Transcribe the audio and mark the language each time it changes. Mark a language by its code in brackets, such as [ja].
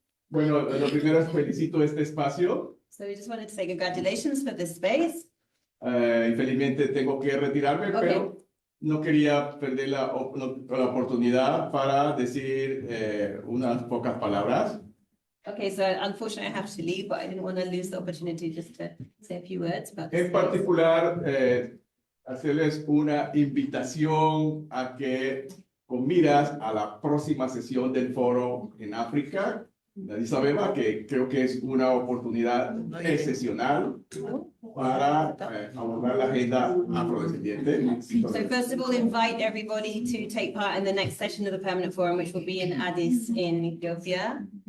[es] Bueno, lo primero es felicito este espacio. [en] So we just wanted to say congratulations for this space. [es] Infelizmente tengo que retirarme, [en] Ok. [es] pero no quería perder la oportunidad para decir unas pocas palabras. [en] Okay, so unfortunately I have to leave, but I didn't want to lose the opportunity just to say a few words. But [es] En particular, hacerles una invitación a que, con miras a la próxima sesión del foro en África, de Addis Abeba, que creo que es una oportunidad excepcional para abordar la agenda afrodescendiente. [en] So first of all, invite everybody to take part in the next session of the Permanent Forum, which will be in Addis in Ethiopia.